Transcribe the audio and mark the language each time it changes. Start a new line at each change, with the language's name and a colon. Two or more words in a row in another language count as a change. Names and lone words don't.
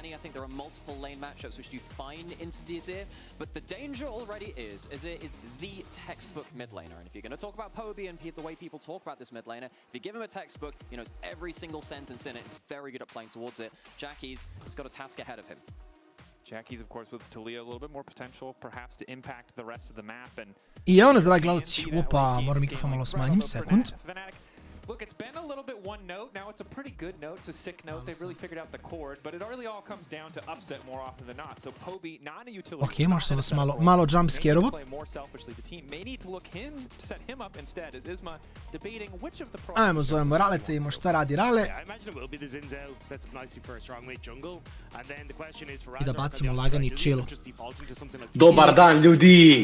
English: I think there are multiple lane matchups which do fine into the Azir, but the danger already is Azir is the textbook mid laner, and if you're going to talk about Poby and the way people talk about this mid laner, if you give him a textbook, he knows every single sentence in it. He's very good at playing towards it. Jackie's has got a task ahead of him. Jackie's, of course, with Talia, a little bit more potential, perhaps, to impact the rest of the map. And
Serbian: I evo nas, dragi gledalci, opa, moram mikrofon malo smanjim, sekund.
English: Look, it's been a little bit one note. Now it's a pretty good note. It's a sick note. They've really figured out the chord, but it really all comes down to upset more often than not. So Poby, not a utility.
Serbian: Ok, može se vas malo jumpscare-ovo. Ajmo, zovemo Rale, te vidimo šta radi Rale. I da bacimo lagani chill. Dobar dan, ljudi!